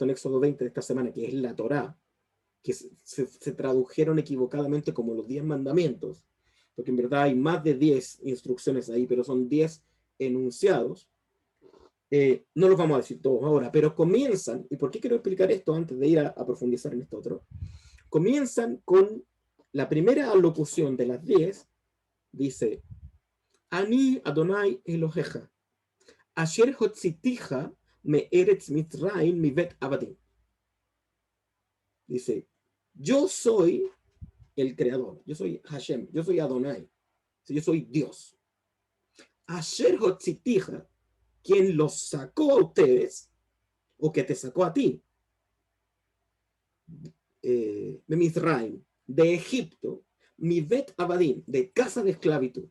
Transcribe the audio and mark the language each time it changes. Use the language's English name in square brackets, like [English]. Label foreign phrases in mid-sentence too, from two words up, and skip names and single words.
[Spanish] En Éxodo 20 de esta semana, que es la Torá, que se tradujeron equivocadamente como los 10 mandamientos, porque en verdad hay más de 10 instrucciones ahí, pero son 10 enunciados. No los vamos a decir todos ahora, pero comienzan, ¿y por qué quiero explicar esto antes de ir a profundizar en esto otro? Comienzan con la primera alocución de las 10, dice, [Hebrew] אני אדני אלהיך אשר הוצאתיך מארץ מצרים מבית עבדים. [Spanish] Dice, yo soy el creador, yo soy Hashem, yo soy Adonai, yo soy Dios. [Hebrew] אשר הוצאתיך, [Spanish] quien los sacó a ustedes, o que te sacó a ti, de Mizraim, de Egipto, [Hebrew] מבית עבדים, [Spanish] de casa de esclavitud.